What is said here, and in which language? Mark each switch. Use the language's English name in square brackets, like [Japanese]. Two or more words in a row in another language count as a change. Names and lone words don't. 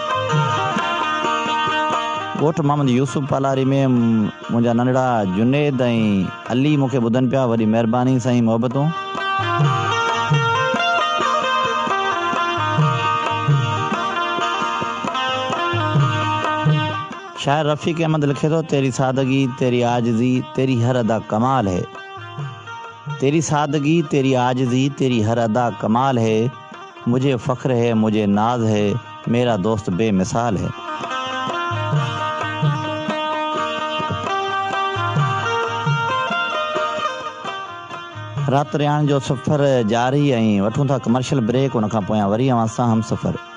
[Sindhi] ॻोठ मोहम्मद यूसुफ पालारी में मुंहिंजा नंढड़ा जुनेद ऐं अली मूंखे ॿुधनि पिया वॾी महिरबानी साईं मोहबतूं। शायर रफ़ीक अहमद लिखे थो [Urdu] تیری سادگی تیری عاجزی تیری ہر ادا کمال ہے. تیری سادگی تیری عاجزی تیری ہر ادا کمال ہے. مجھے فخر ہے مجھے ناز ہے میرا دوست بے مثال ہے. [Sindhi] राति रिहाइण जो सफ़र जारी ऐं वठूं था [English] commercial break. [Sindhi] उन खां पोयां वरी अव्हां सां हम सफ़र।